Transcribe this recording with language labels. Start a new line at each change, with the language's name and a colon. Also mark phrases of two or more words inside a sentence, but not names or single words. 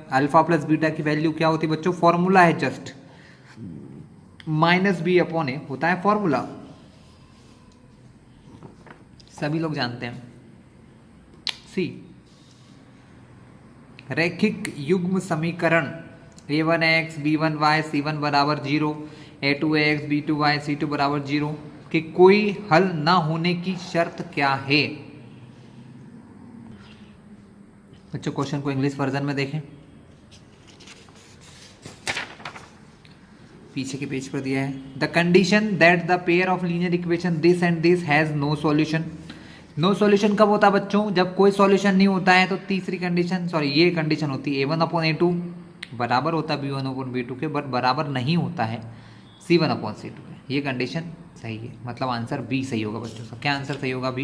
Hindi: अल्फा प्लस बीटा की वैल्यू क्या होती है बच्चों, फॉर्मूला है जस्ट -b/a होता है फॉर्मूला, सभी लोग जानते हैं। सी, रैखिक युग्म समीकरण a1x b1y c1 बराबर 0, a2x b2y c2 बराबर 0 कि कोई हल ना होने की शर्त क्या है। बच्चों क्वेश्चन को
English: English version
Hindi: में देखें, पीछे के पेज पर दिया है।
English: The condition that the pair of linear equation this and this has no solution. no solution
Hindi: कब होता है बच्चों, जब कोई सॉल्यूशन नहीं होता है। तो तीसरी कंडीशन, सॉरी ये कंडीशन होती है a1/a2 बराबर होता है b1/b2 के, बट बराबर नहीं होता है c1/c2 के। ये कंडीशन सही है, मतलब आंसर बी सही होगा बच्चों का। क्या आंसर सही होगा, बी।